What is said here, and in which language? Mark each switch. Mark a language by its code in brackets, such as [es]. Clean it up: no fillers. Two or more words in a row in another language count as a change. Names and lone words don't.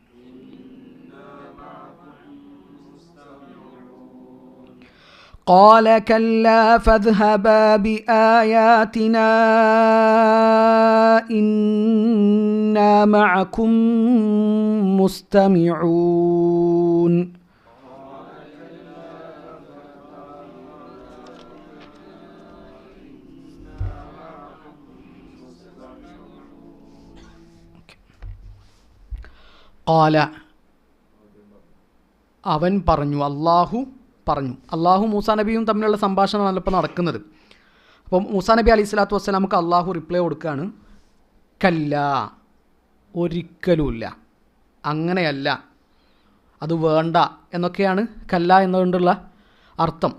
[ar] قال كلا فاذهبا بآياتنا إنا معكم مستمعون. [ml] قال അവൻ പറഞ്ഞു, അള്ളാഹു പറഞ്ഞു. അള്ളാഹു മൂസാ നബിയും തമ്മിലുള്ള സംഭാഷണമാണ് ഇപ്പോൾ നടക്കുന്നത്. അപ്പം മൂസാ നബി [ar] عليه الصلاة والسلام [ml] അള്ളാഹു റിപ്ലൈ കൊടുക്കുകയാണ്, കല്ല, ഒരിക്കലുമില്ല, അങ്ങനെയല്ല, അത് വേണ്ട എന്നൊക്കെയാണ് കല്ല എന്നതുകൊണ്ടുള്ള അർത്ഥം.